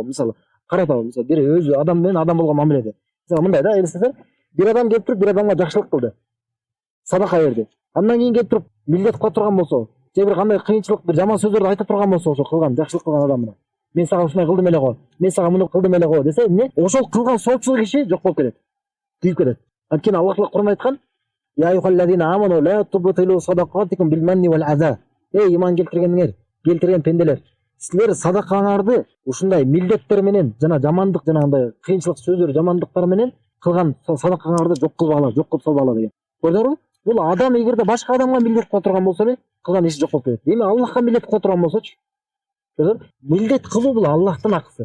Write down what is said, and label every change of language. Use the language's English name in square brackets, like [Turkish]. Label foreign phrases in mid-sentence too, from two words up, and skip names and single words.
[Kyrgyz] Мисалы, каратабы, мисалы, бир өзү адам менен адам болгон мамиледе. Мисалы мындай да, элестесең, бир адам келип туруп, бир адамга жакшылык кылды. Садака берди. Андан кийин келип туруп, милдет кыла турган болсо, же бир кандай кыйынчылык, бир жаман сөздөрдү айта турган болсо, ошол кылган жакшылык кылган адамына, мен сага ушундай кылдым эле го, мен сага муну кылдым эле го десе, эмне? Ошол кылган соопчул киши жок болуп кетет. Күйүп кетет. Анткени Аллах Таала Кур'анда айткан: [Arabic] "يا أيها الذين آمنوا لا تبطلوا صدقاتكم بالمن والأذى." [Kyrgyz] Эй, иман келтирген пенделер, силер садакаңарды ушундай милдеттер менен жана жамандык, жанагындай кыйынчылык сөздөр, жамандыктар менен кылган садакаңарды жок кылбагыла, жок кылып салбагыла деген. Көрдүңөрбү? Бул адам эгерде башка адамга милдет кыла турган болсо эле, кылган иши жок болуп кетет. Эми Аллахка милдет кыла турган болсочу? Милдет кылуу бул Аллахтын акысы.